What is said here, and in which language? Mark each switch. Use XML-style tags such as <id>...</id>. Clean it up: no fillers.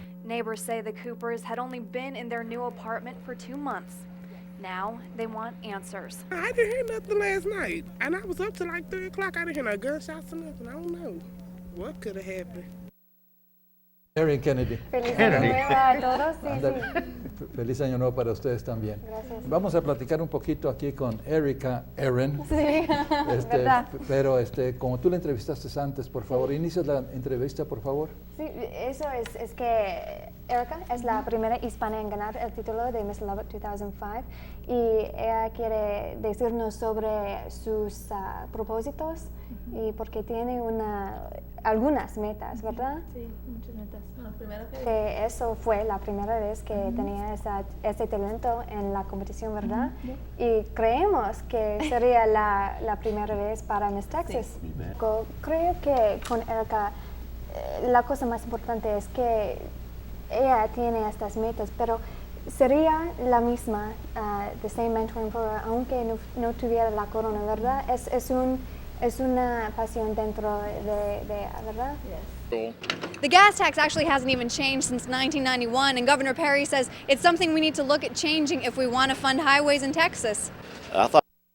<en>Neighbors say the Coopers had only been in their new apartment for 2 months. Now they want answers. I didn't hear nothing last night, and I was up till like 3 o'clock. I didn't hear no gunshots or nothing. I don't know what could have happened. Erin Kennedy.</en> <es>Feliz año nuevo a todos. Feliz año nuevo para ustedes también. Gracias. Vamos a platicar un poquito aquí con Erin. Sí, verdad. Pero como tú la entrevistaste antes, por favor, inicias la entrevista, por favor. Sí, eso es que Erica es la primera hispana en ganar el título de Miss Lubbock 2005 y ella quiere decirnos sobre sus propósitos y porque tiene algunas metas, ¿verdad? Sí, muchas metas. Bueno, primero que eso fue la primera vez que tenía tenía ese talento en la competición, ¿verdad? Y creemos que sería la primera vez para Miss Texas. Creo que con Erica la cosa más importante es que ella tiene estas metas, pero sería la misma,</es> <en>the same mentoring program,</en> <es>aunque no tuviera la corona, ¿verdad? Es una pasión dentro de ¿verdad?</es> <en>Yes. The gas tax actually hasn't even changed since 1991, and Governor Perry says it's something we need to look at changing if we want to fund highways in Texas. I thought</en>